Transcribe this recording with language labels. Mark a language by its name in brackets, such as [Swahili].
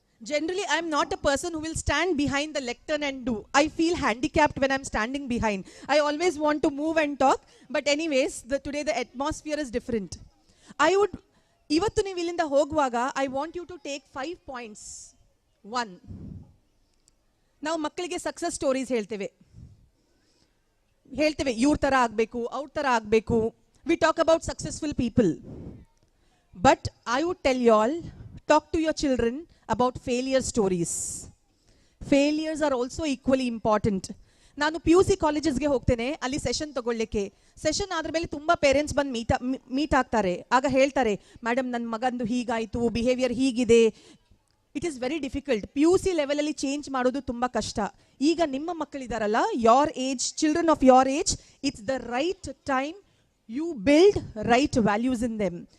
[English] Generally I am not a person who will stand behind the lectern and do. I feel handicapped when I am standing behind. I always want to move and talk, but anyways today the atmosphere is different. I would [Kannada] ivattu ನೀವು ಇಲ್ಲಿಂದ ಹೋಗುವಾಗ [English] I want you to take 5 points. [Kannada] 1, ನಾವು ಮಕ್ಕಳಿಗೆ success stories ಹೇಳ್ತೇವೆ, ಇವ್ರ ತರ ಆಗಬೇಕು, ಅವ್ರ ತರ ಆಗಬೇಕು. [English] We talk about successful people, but I would tell you all, talk to your children about failure stories. Failures are also equally important. [Kannada] ನಾನು PUC ಕಾಲೇಜಸ್ಗೆ ಹೋಗ್ತೇನೆ, ಅಲ್ಲಿ ಸೆಷನ್ ತಗೊಳ್ಳಿಕ್ಕೆ. ಸೆಷನ್ ಆದ್ರ ಮೇಲೆ ತುಂಬಾ ಪೇರೆಂಟ್ಸ್ ಬಂದು ಮೀಟ್ ಆಗ್ತಾರೆ. ಆಗ ಹೇಳ್ತಾರೆ, ಮೇಡಮ್ ನನ್ನ ಮಗಂದು ಹೀಗಾಯ್ತು, ಬಿಹೇವಿಯರ್ ಹೀಗಿದೆ. [English] It is very difficult. [Kannada] PUC ಲೆವೆಲಲ್ಲಿ ಚೇಂಜ್ ಮಾಡೋದು ತುಂಬ ಕಷ್ಟ. ಈಗ ನಿಮ್ಮ ಮಕ್ಕಳಿದಾರಲ್ಲ, [English] Your age, children of your age, it's the right time you build right values in them.